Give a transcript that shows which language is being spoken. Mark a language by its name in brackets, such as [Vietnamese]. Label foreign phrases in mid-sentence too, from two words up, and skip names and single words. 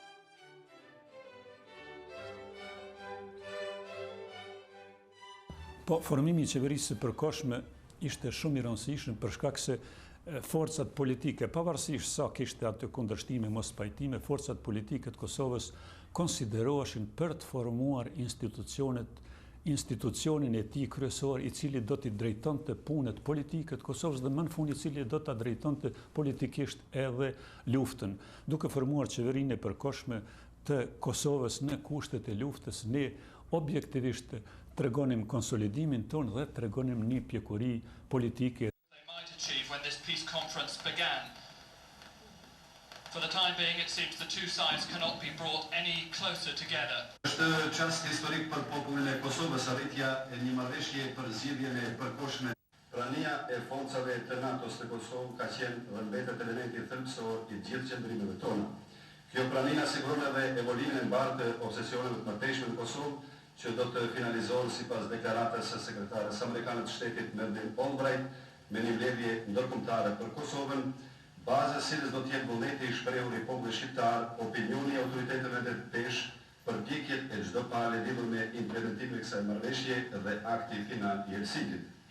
[Albanian] Po, formimi i qeverisë së përkohshme ishte shumë i rëndësishëm për shkak se forcat politike, pavarësisht sa kishte atë kundërshtime, mos pajtime, forcat politike të Kosovës konsideroheshin për të formuar institucionin e tij kryesor, i cili do t'i drejtonte punët politike të Kosovës dhe më në fund i cili do ta drejtonte politikisht edhe luftën. Duke formuar qeverinë e përkohshme të Kosovës në kushtet e luftës, ne objektivisht tregonim konsolidimin ton dhe tregonim një pjekuri politike. [English] When this peace conference began. For the time being, it seems the two sides cannot be brought any closer together. [Albanian] Është çast historik për popullin e Kosovës arritja e një marrëveshje për zgjidhjen e përkohshme. Prania e forcave të NATO-s të Kosovë ka qenë dhe mbetet elementi thelbësor i gjithë qëndrimeve tona. Kjo prani siguron edhe evolimin e mbarë të obsesioneve të mëtejshme në Kosovë, që do të finalizohen sipas deklaratës së sekretarës amerikane të shtetit Madeleine Albright me një mbledhje ndërkombëtare për Kosovën, bazës cilës do të jetë vullneti i shprehur i popullit shqiptar, opinioni i autoriteteve të pesh, përpjekjet e çdo pale lidhur me implementimin e kësaj marrëveshje dhe akti final i Helsinkit.